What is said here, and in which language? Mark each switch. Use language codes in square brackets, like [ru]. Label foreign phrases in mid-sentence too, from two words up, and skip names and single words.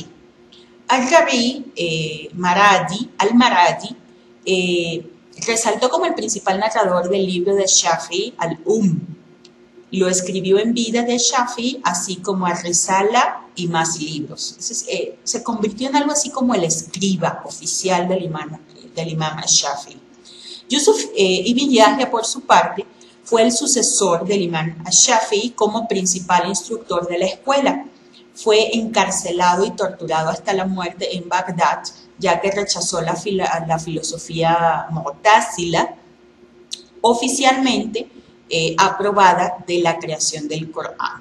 [es] Al-Rabi al-Maradi resaltó como el principal narrador del libro de Shafi'i, Lo escribió en vida de Shafi'i, así como al-Risala y más libros. Se convirtió en algo así como el escriba oficial del imam Shafi'i. Yusuf ibn Yahya, por su parte, fue el sucesor del imam Shafi'i como principal instructor de la escuela. Fue encarcelado y torturado hasta la muerte en Bagdad, ya que rechazó la filosofía mu'tazila, oficialmente aprobada, de la creación del Corán.